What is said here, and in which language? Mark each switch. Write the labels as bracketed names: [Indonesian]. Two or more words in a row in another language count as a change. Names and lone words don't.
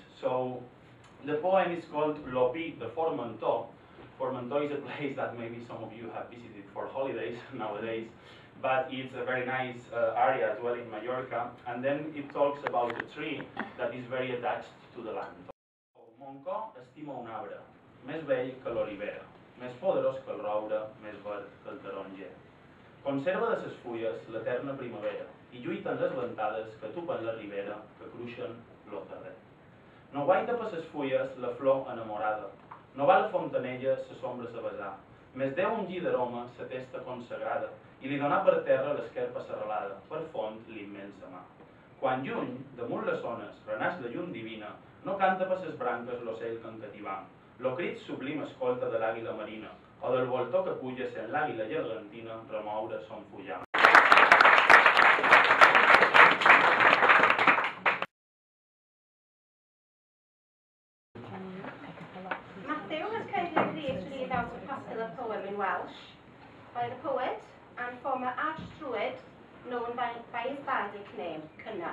[English] So the poem is called L'Opi de Formentor. Formentor is a place that maybe some of you have visited for holidays nowadays, but it's a very nice area as well in Mallorca. And then it talks about a tree that is very attached to the land. [Catalan] Mon cor estima un arbre, més vell que l'olivera, més poderós que el roure, més verd que el taronger. Conserva de ses fulles l'eterna primavera i lluiten les ventades que tupen la ribera, que cruixen lo terrer. No guaita per ses fulles la flor enamorada, no va la fontanella sa sombra sa besar, més deu ungir d'aroma sa testa consagrada i li donar per terra l'esquerpa serralada, per font l'immensa mà. Quan lluny, damunt les ones, renaix la llum divina, no canta per ses branques l'ocell que encativam, lo crit sublim escolta de l'àguila marina, o del voltor que puja sent l'àguila gegantina remoure son fullam. [English] Matthew has kindly agreed to read out a popular poem in Welsh by the poet and former archdruid known by his bardic name, Cynan.